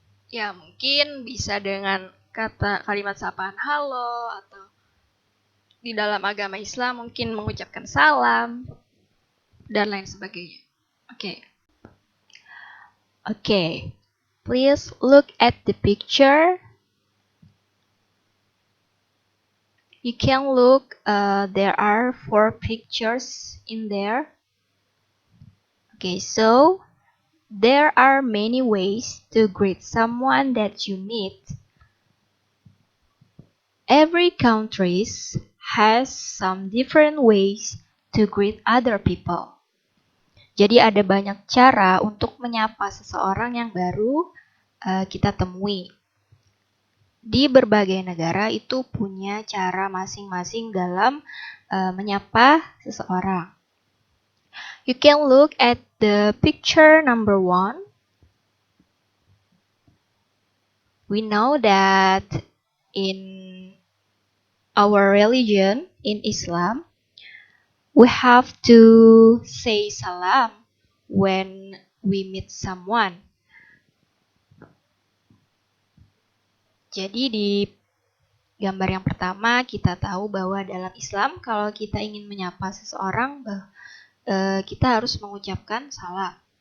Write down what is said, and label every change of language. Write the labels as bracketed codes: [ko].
[id] Ya, mungkin bisa dengan kalimat sapaan halo, atau di dalam agama Islam mungkin mengucapkan salam dan lain sebagainya. Okay. [en] Please look at the picture. You can look, there are 4 pictures in there. Okay, so there are many ways to greet someone that you meet. Every country has some different ways to greet other people. [id] Jadi ada banyak cara untuk menyapa seseorang yang baru kita temui. Di berbagai negara itu punya cara masing-masing dalam menyapa seseorang. [en] You can look at the picture number 1. We know that in our religion, in Islam, we have to say salam when we meet someone. [id] Jadi di gambar yang pertama kita tahu bahwa dalam Islam kalau kita ingin menyapa seseorang, kita harus mengucapkan salam.